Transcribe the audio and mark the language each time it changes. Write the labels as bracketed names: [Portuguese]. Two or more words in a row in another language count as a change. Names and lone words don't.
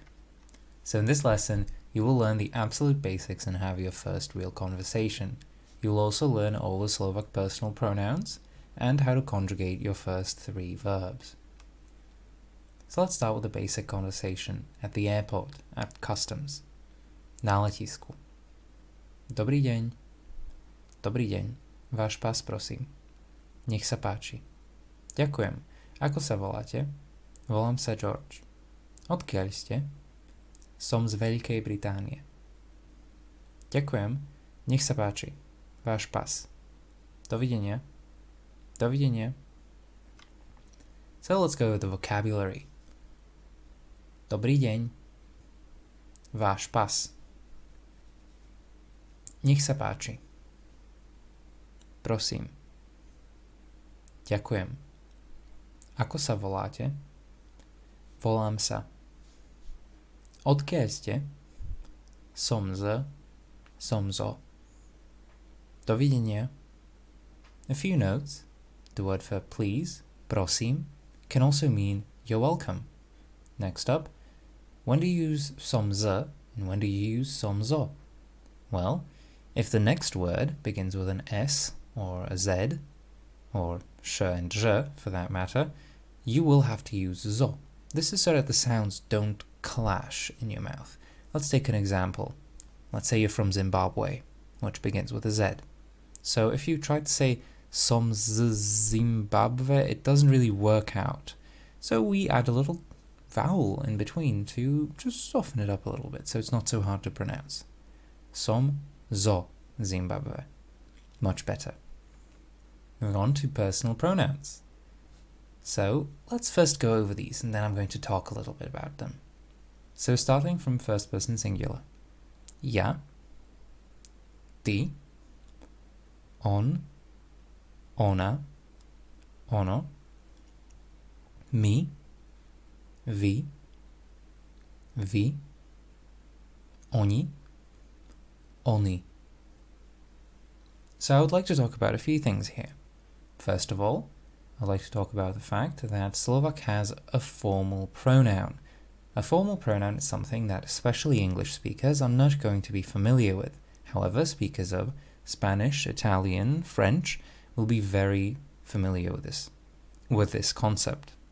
[English] So in this lesson, you will learn the absolute basics and have your first real conversation. You'll also learn all the Slovak personal pronouns and how to conjugate your first 3 verbs. So let's start with a basic conversation at the airport, at customs. [Slovak] Na letisku. Dobrý deň. Dobrý deň. Váš pás, prosím. Nech sa páči. Ďakujem. Ako sa voláte? Volám sa George. Odkiaľ ste? Som z Veľkej Británie. Ďakujem. Nech sa páči. Váš pas. Dovidenia. Dovidenia. [English] So let's go with the vocabulary. [Slovak] Dobrý deň. Váš pas. Nech sa páči. Prosím. Ďakujem. Ako sa voláte? Volám sa. Odkiaľ ste? Som zo. Dovidenia. A few notes. [English] The word for please, prosím, can also mean you're welcome. Next up, when do you use [Slovak] som z [English] and when do you use [Slovak] som zo? [English] Well, if the next word begins with an S or a Z, or sh and zh for that matter, you will have to use zo. This is so that the sounds don't clash in your mouth. Let's take an example. Let's say you're from Zimbabwe, which begins with a Z. So if you try to say [Slovak] som z Zimbabwe, [English] it doesn't really work out. So we add a little vowel in between to just soften it up a little bit so it's not so hard to pronounce. [Slovak] Som zo Zimbabwe. [English] Much better. Moving on to personal pronouns. So let's first go over these and then I'm going to talk a little bit about them. So starting from first person singular. [Slovak] Ja, ty, on, ona, ono, my, vy, oni, oni. [English] So I would like to talk about a few things here. First of all, I'd like to talk about the fact that Slovak has a formal pronoun. A formal pronoun is something that especially English speakers are not going to be familiar with. However, speakers of Spanish, Italian, French will be very familiar with this concept.